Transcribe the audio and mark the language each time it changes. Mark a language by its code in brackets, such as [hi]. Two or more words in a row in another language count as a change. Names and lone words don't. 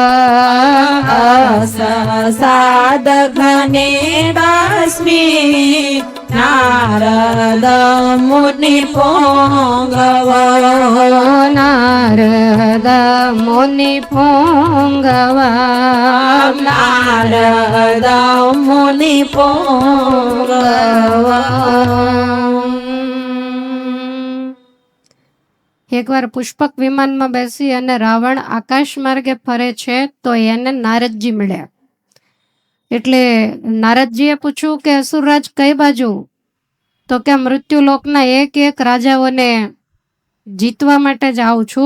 [sa] साधघने तस्मिन् नारद मुनि पुङ्गव नारद मुनि पुङ्गव नारद मुनि पुङ्गव [gu] એકવાર પુષ્પક વિમાનમાં બેસી અને રાવણ આકાશ માર્ગે ફરે છે તો એને નારદજી મળ્યા. એટલે નારદજીએ પૂછ્યું કે અસુરરાજ કઈ બાજુ? તો કે મૃત્યુલોકના એક એક રાજાઓને જીતવા માટે જ આવું છું.